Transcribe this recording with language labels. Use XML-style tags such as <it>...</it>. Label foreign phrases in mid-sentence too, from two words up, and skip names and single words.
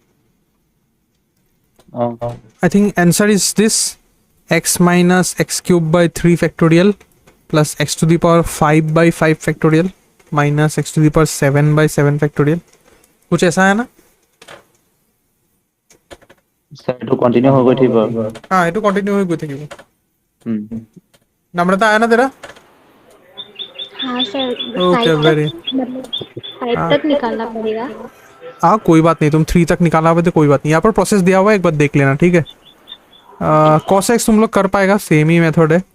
<hi>हाँ।</hi> <en>I think answer is this: x minus x cube by 3 factorial plus x to the power 5 by 5 factorial minus x to the power 7 by 7 factorial।</en> <hi>कुछ ऐसा है ना?</hi> <as>सर এইটো কন্টিনিউ হৈ গৈ থাকিব।</as> <hi>हाँ ये तो कंटिन्यू हो गई थी। हम्म। नम्रता आया ना तेरा? हाँ सर। ओके फाइव वेरी। तक मतलब फाइव हाँ तक निकालना पड़ेगा। हाँ कोई बात नहीं, तुम 3 तक निकाला हुआ तो कोई बात नहीं, यहाँ पर प्रोसेस दिया हुआ है, एक बार देख लेना ठीक है। कॉस एक्स तुम लोग कर पाएगा, सेम ही मेथड है।</hi>